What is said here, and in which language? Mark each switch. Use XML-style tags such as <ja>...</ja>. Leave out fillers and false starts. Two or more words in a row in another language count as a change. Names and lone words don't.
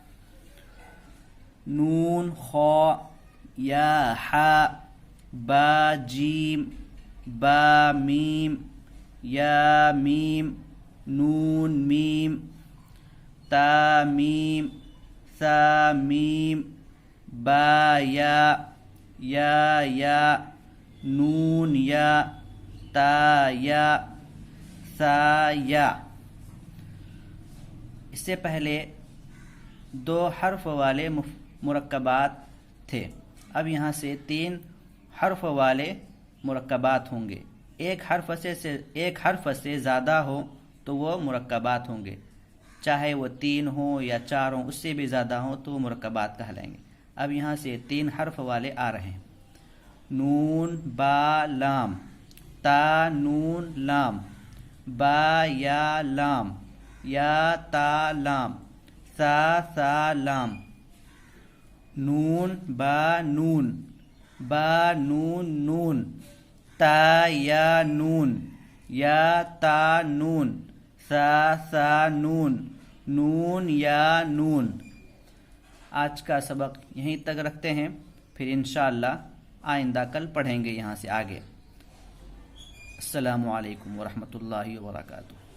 <ur>نون خا، یا حا، با جیم، با میم، یا میم، نون میم، تا میم، سا میم، با یا، یا نون یا، تا یا، سا یا۔ اس سے پہلے 2 حرف والے مرکبات تھے، اب یہاں سے 3 حرف والے مرکبات ہوں گے۔ ایک حرف سے زیادہ ہو تو وہ مرکبات ہوں گے، چاہے وہ 3 ہوں یا 4 ہوں، اس سے بھی زیادہ ہوں تو وہ مرکبات کہلائیں گے۔ اب یہاں سے 3 حرف والے آ رہے ہیں۔ نون با لام، تا نون لام، با یا لام، یا تا لام، سا لام، نون با نون، با نون نون، تا یا نون، یا تا نون، سا نون، نون یا نون۔ آج کا سبق یہیں تک رکھتے ہیں، پھر</ur> <ar>انشاءاللہ</ar> <ur>آئندہ کل پڑھیں گے یہاں سے آگے۔</ur> <ar>السلام علیکم ورحمۃ اللہ وبرکاتہ۔</ar>